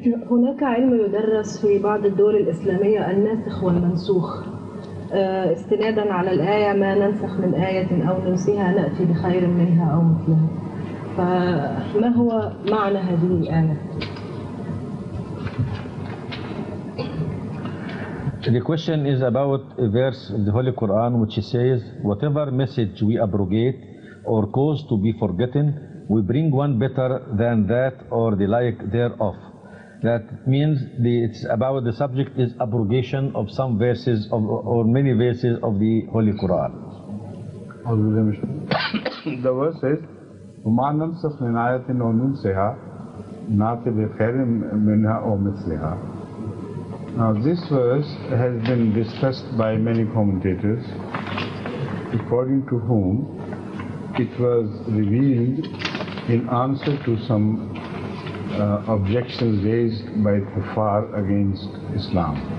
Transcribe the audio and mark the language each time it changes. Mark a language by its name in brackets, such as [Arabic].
[Arabic] هناك علم يدرس في بعض الدول الإسلامية الناسخ والمنسوخ استنادا على الآية ما ننسخ من آية أو ننسيها نأتي بخير منها أو مثلها، فما هو معنى هذه الآية؟ [English] The question is about a verse in the Holy Quran which says, whatever message we abrogate or cause to be forgotten, we bring one better than that or the like thereof. That means it's about the subject is abrogation of some verses or many verses of the Holy Quran. The verse says, [Arabic] وَمَا نَنْسَخْ مِنْ آيَةٍ أَوْ نُنْسِهَا نَأْتِ بِخَيْرٍ مِنْهَا أَوْ مِثْلِهَا. [English] Now this verse has been discussed by many commentators, according to whom it was revealed in answer to some objections raised by kuffar against Islam.